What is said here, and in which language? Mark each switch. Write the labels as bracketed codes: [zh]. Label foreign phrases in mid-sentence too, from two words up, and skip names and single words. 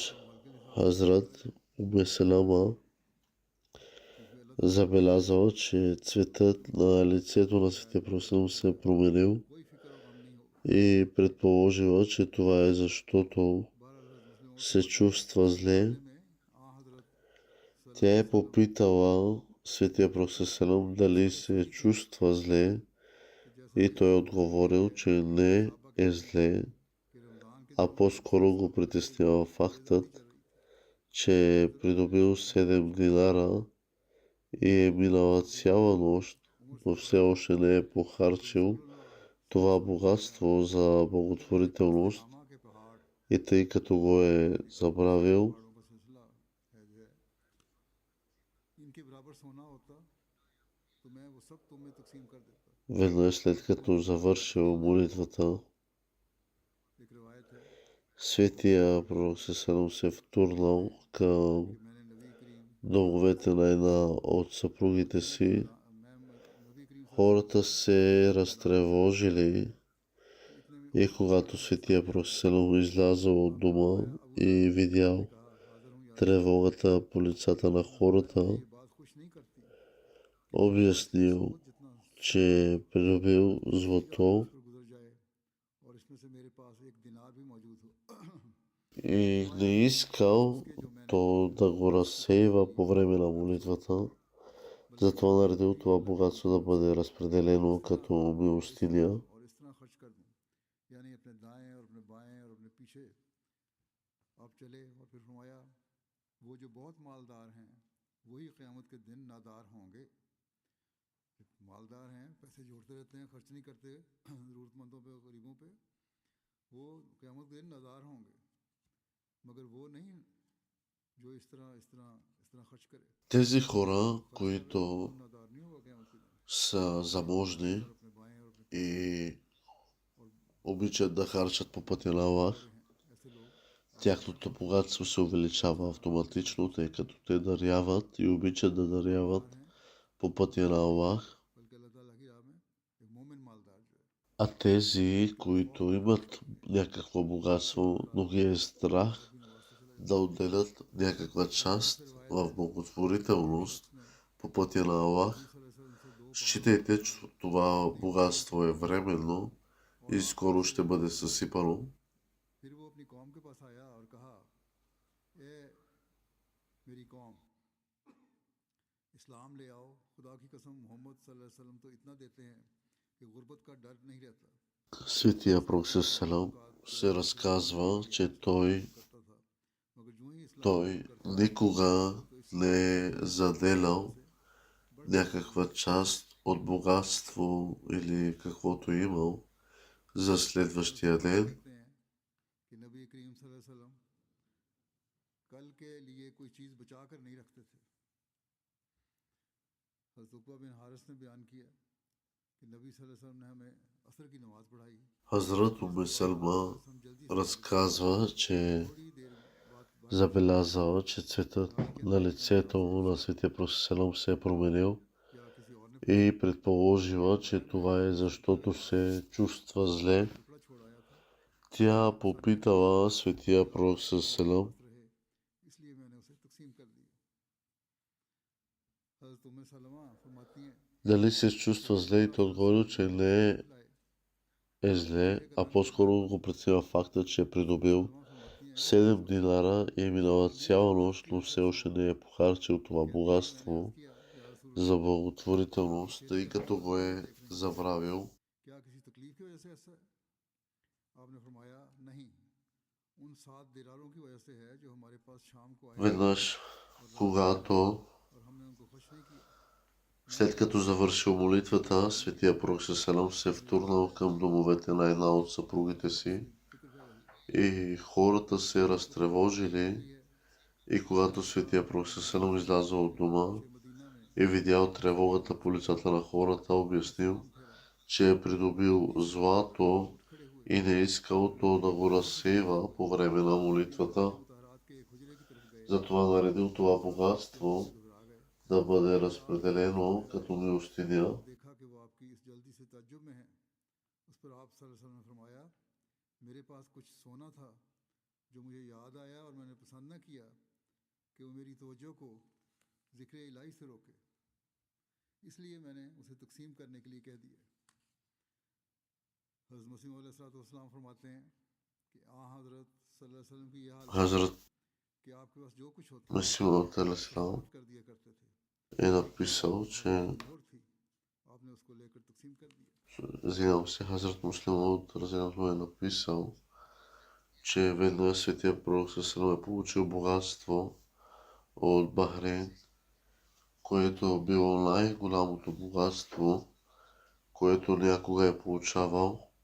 [ur] ماحول کے لحاظ [bg] Хазрат Уме Селама [ur] کیونکہ اللہ [bg] забелязал, че цветът на лицето на Светия Пророк Салам се е променил [ur] کوئی فکر اور غم نہیں ہوگا. [bg] и предположила, че това е защото [ur] بہرحال مسلموں [bg] се чувства зле. [ur] میں حضرت [bg] Тя е попитала Светия Пророк Салам дали се чувства зле и той е отговорил, че не е зле, [ur] کہ رمضان کے [bg] а по-скоро го притеснява фактът, че е придобил 7 динара и е минала цяла нощ, но все още не е похарчил това богатство за благотворителност [ur] لامہ کے پہاڑ [bg] и тъй като го е забравил, [ur] پہاڑوں کا سلسلہ ہے جو ہے، ان کے برابر سونا ہوتا تو میں وہ سب تمہیں تقسیم کر دیتا. [bg] веднъж след като завършил молитвата, [ur] ایک روایت ہے [bg] Светия Пророк Салам се втурнал към [ur] کہ میں نے نبی کریم [bg] домовете на една от съпругите си. [ur] میں نبی کریم [bg] Хората се разтревожили [ur] اتنے میں [bg] и когато Светия Пророк Салам излязъл от дома и видял [ur] کہا حاضر ہوں یا [bg] тревогата по лицата на хората, [ur] یہ بات خوش نہیں کرتی [bg] обяснил, [ur] जितना [bg] че е придобил злато [ur] پر گزر جائے اور اس میں سے میرے پاس ایک دینار بھی موجود ہو [bg] и не искал то да го разсейва по време на молитвата. Затова наредил това богатство да бъде разпределено като милостиня. [ur] اور اس طرح خرچ کر دوں، یعنی اپنے دائیں اور اپنے بائیں اور اپنے پیچھے آپ چلے. اور پھر فرمایا وہ جو بہت مالدار ہیں وہی قیامت کے دن نادار ہوں گے. مالدار ہیں، پیسے جوڑتے رہتے ہیں، خرچ نہیں کرتے ضرورتمندوں پے، غریبوں پے، وہ قیامت کے دن نادار ہوں گے، مگر وہ نہیں جو اس طرح خرچ کرے. [bg] Тези хора, които [ur] نادار نہیں ہوگا قیامت کے دن. [bg] са заможни [ur] اور اپنے بائیں اور اپنے [bg] и обичат да харчат по пътя на Аллах, [ur] ایسے لوگ [bg] тяхното богатство се увеличава автоматично, тъй като те даряват и обичат да даряват по пътя на Аллах. [ur] بلکہ اللہ تعالیٰ کی راہ میں ایک مومن مالدار جو ہے [bg] А тези, които имат някакво богатство, но ги е страх да отделят някаква част в благотворителност по пътя на Аллах, считайте, че това богатство е временно и скоро ще бъде съсипано. [ur] پھر وہ اپنی قوم کے پاس آیا اور کہا، اے میری قوم، اسلام لے آؤ. خدا کی قسم محمد [ar] صلى الله عليه وسلم [ur] تو اتنا دیتے ہیں کہ غربت کا ڈر نہیں رہتا [bg] Светия Пророк Салам се разказва, че той [ur] کرتا تھا، مگر جو ہی اسلام [bg] Той [ur] قبول کرتا ہے [bg] никога [ur] تو اس [bg] не [ur] बात [bg] е [ur] से [bg] заделял [ur] بڑھ چڑھ کر [bg] някаква част от богатство или каквото е имал за следващия ден, [ur] کرتے ہیں کہ نبی کریم [ar] صلى الله عليه وسلم [ur] کل کے لیے کوئی چیز بچا کر نہیں رکھتے تھے. حضرت عقبہ بن حارث نے بیان کیا کہ نبی [ar] صلى الله عليه وسلم [ur] نے ہمیں عصر کی نماز پڑھائی. [bg] Хазрат [ur] जिसके [bg] Уме [ur] बाद [bg] Салма [ur] ہم جلدی سے واپس آ گئے. [bg] разказва, че [ur] تھوڑی دیر بعد [bg] забелязал, че цветът [ur] نالی کے [bg] на [ur] اندر اپنے [bg] лицето [ur] ہاتھ سے [bg] му на [ur] कुछ [bg] Светия Пророк Селам се е променил [ur] یا کسی اور نے پوچھا [bg] и предположила, че това е защото се чувства зле. [ur] ٹکڑا چھوڑ آیا تھا. [bg] Тя [ur] ایسا نہیں کہ [bg] попитала Светия Пророк [ur] वो [bg] Селам [ur] پاس رہے اس لیے میں نے اسے تقسیم کر دیا۔ حضرت ام سلمہ فرماتی ہیں [bg] дали се [ur] कि [bg] чувства зле и [ur] रसूलुल्लाह [bg] той [ur] सल्लल्लाहु [bg] отговорил, [ur] अलैहि [bg] че [ur] وسلم مجھے [bg] не [ur] شربت پلائے [bg] е [ur] और [bg] зле, [ur] ठंडे [bg] а [ur] करना [bg] по-скоро [ur] सिखाया। [bg] го преценява факта, че е [ur] उम्मे [bg] придобил [ur] سلمہ فرماتی ہیں کہ [bg] 7 [ur] रसूलुल्लाह [bg] динара и е минала [ur] मुझे [bg] цяла [ur] शरबत [bg] нощ, [ur] की [bg] но все [ur] وجہ سے [bg] още не е похарчил това [ur] کہتی ہیں میں نے عرض [bg] богатство [ur] کیا یا [bg] за [ur] رسول اللہ آپ کی [bg] благотворителност, [ur] सेहत [bg] тъй [ur] का [bg] като [ur] हाल [bg] го [ur] क्या [bg] е [ur] دیکھ رہے ہیں? [bg] забравил. [ur] کیا کسی تکلیف کی وجہ سے ایسا ہے؟ آپ نے فرمایا نہیں، ان 7 دیناروں کی وجہ سے ہے جو ہمارے پاس شام کو آئے [bg] Веднъж, [ur] اور رات کو [bg] когато [ur] اور ہم نے ان کو خوش نہیں کیا. [bg] след като завършил молитвата, Светия Пророк Селам се втурнал към домовете на една от съпругите си и хората се разтревожили. И когато Светия Пророк Селам излязъл от дома и видял тревогата по лицата на хората, обяснил, че е придобил злато и не искал то да го разсейва по време на молитвата. Затова наредил това богатство да бъде разпределено като милостиня. [ur] دیکھا کہ وہ آپ کی اس جلدی سے تعجب میں ہے۔ اس پر آپ [ar] صلى الله عليه وسلم [ur] نے فرمایا میرے پاس کچھ سونا تھا جو مجھے یاد آیا اور میں نے پسند نہ کیا کہ وہ میری توجہ کو ذکر الٰہی سے روکے، اس لیے میں نے اسے تقسیم کرنے کے لیے کہہ دیا. حضرت مسیح علیہ السلام فرماتے ہیں کہ آنحضرت [ar] صلى الله عليه وسلم [ur] کی یہ حالت [bg] Хазрат [ur] کہ آپ کے پاس جو کچھ ہوتا [bg] Масимът [ur] उसे [bg] Алейхиссалам [ur] خرچ کر دیا کرتے تھے. [bg] е написал, [ur] और [bg] че [ur] جو مہر تھی آپ نے اس کو لے کر تقسیم کر دیا. [bg] извинявам се, Хазрат Муслим от Разиянаху е написал, че веднъж Светия Пророк Селам е получил богатство от Бахрейн, което е било най-голямото богатство, което някога е получавал.